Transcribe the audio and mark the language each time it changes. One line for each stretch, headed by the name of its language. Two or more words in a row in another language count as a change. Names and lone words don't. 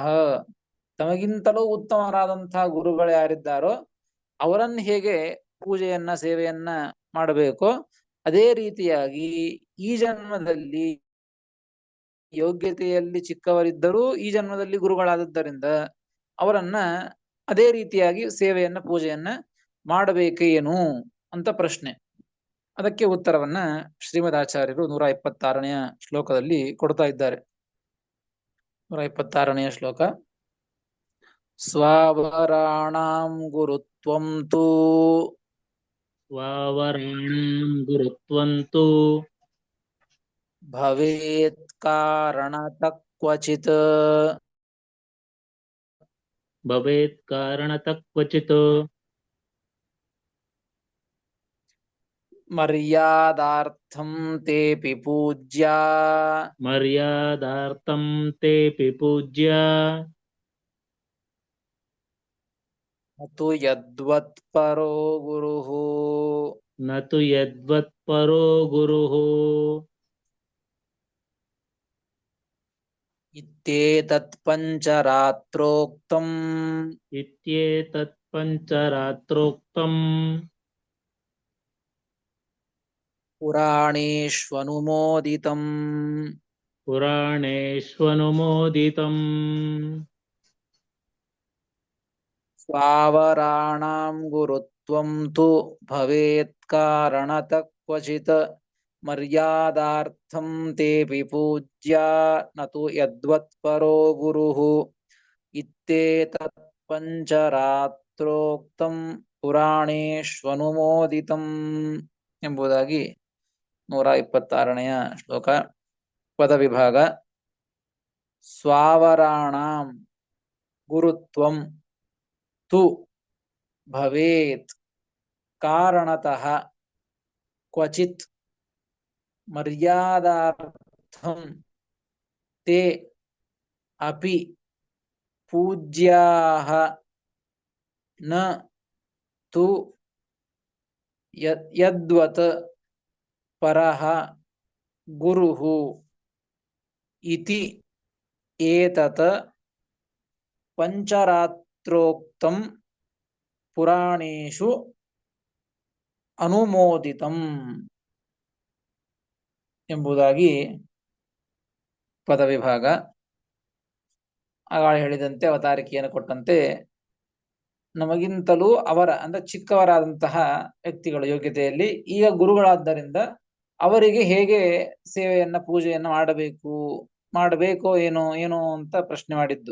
Kannada: ತಮಗಿಂತಲೂ ಉತ್ತಮರಾದಂತಹ ಗುರುಗಳು ಯಾರಿದ್ದಾರೋ ಅವರನ್ನು ಹೇಗೆ ಪೂಜೆಯನ್ನ ಸೇವೆಯನ್ನ ಮಾಡಬೇಕೋ ಅದೇ ರೀತಿಯಾಗಿ ಈ ಜನ್ಮದಲ್ಲಿ ಯೋಗ್ಯತೆಯಲ್ಲಿ ಚಿಕ್ಕವರಿದ್ದರೂ ಈ ಜನ್ಮದಲ್ಲಿ ಗುರುಗಳಾದದ್ದರಿಂದ ಅವರನ್ನ ಅದೇ ರೀತಿಯಾಗಿ ಸೇವೆಯನ್ನ ಪೂಜೆಯನ್ನ ಮಾಡಬೇಕೇನು ಅಂತ ಪ್ರಶ್ನೆ. ಅದಕ್ಕೆ ಉತ್ತರವನ್ನ ಶ್ರೀಮದಾಚಾರ್ಯರು 126ನೇ ಶ್ಲೋಕದಲ್ಲಿ ಕೊಡ್ತಾ ಇದ್ದಾರೆ. 126ನೇ ಶ್ಲೋಕ.
Sanskrit: ಸ್ವಾವರಾಣಾಂ ಗುರುತ್ವಂ ತು ಭವೇತ್ ಕಾರಣತಃ ಕ್ವಚಿತ್ ಮರ್ಯಾದಾರ್ಥಂ ತೇಪಿ ಪೂಜ್ಯ ನತು ಯದ್ವತ್ಪರೋ ಗುರುಃ ನ ತು ಯದ್ವತ್ಪರೋ ಗುರುಃ ಇತ್ಯೇತತ್ ಪಂಚರಾತ್ರೋಕ್ತಂ ಇತ್ಯೇತತ್ ಪಂಚರಾತ್ರೋಕ್ತಂ ಪುರಾಣೇಷ್ವನುಮೋದಿತಂ ಪುರಾಣೇಷ್ವನುಮೋದಿತಂ ಸ್ವಾವರಾಣಾಂ ಗುರುತ್ವಂ ತು ಭವೇತ್ ಕಾರಣತಃ ಕ್ವಚಿತ್ ಮರ್ಯಾದಾರ್ಥಂ ತೇಪಿ ಪೂಜ್ಯಾ ನ ತು ಯದ್ವತ್ಪರೋ ಗುರುಃ ಇತ್ಯೇತತ್ ಪಂಚರಾತ್ರೋಕ್ತಂ ಪುರಾಣೇಷ್ವನುಮೋದಿತಂ
Kannada: ಎಂಬುದಾಗಿ 126ನೆಯ ಶ್ಲೋಕ.
Sanskrit: ಪದವಿಭಾಗ. ಸ್ವಾವರಾಣಾಂ ಗುರುತ್ವಂ ತು ಭವೇತ್ ಕಾರಣತಃ ಕ್ವಚಿತ್ ಮರ್ಯಾದಾರ್ಥಂ ತೇ ಅಪಿ ಪೂಜ್ಯಾಃ ನ ತು ಯದ್ವತ್ ಪರಃ ಗುರುಃ ಇತಿ ಏತತ್ ಪಂಚರಾತ್ರೋಕ್ತಂ ಪುರಾಣೇಷು ಅನುಮೋದಿತಂ
Kannada: ಎಂಬುದಾಗಿ ಪದವಿಭಾಗ. ಆಗಾಳೆ ಹೇಳಿದಂತೆ ಅವತಾರಿಕೆಯನ್ನು ಕೊಟ್ಟಂತೆ ನಮಗಿಂತಲೂ ಅವರ ಅಂದ್ರೆ ಚಿಕ್ಕವರಾದಂತಹ ವ್ಯಕ್ತಿಗಳ ಯೋಗ್ಯತೆಯಲ್ಲಿ ಈಗ ಗುರುಗಳಾದ್ದರಿಂದ ಅವರಿಗೆ ಹೇಗೆ ಸೇವೆಯನ್ನ ಪೂಜೆಯನ್ನ ಮಾಡಬೇಕೋ ಏನೋ ಅಂತ ಪ್ರಶ್ನೆ ಮಾಡಿದ್ದು.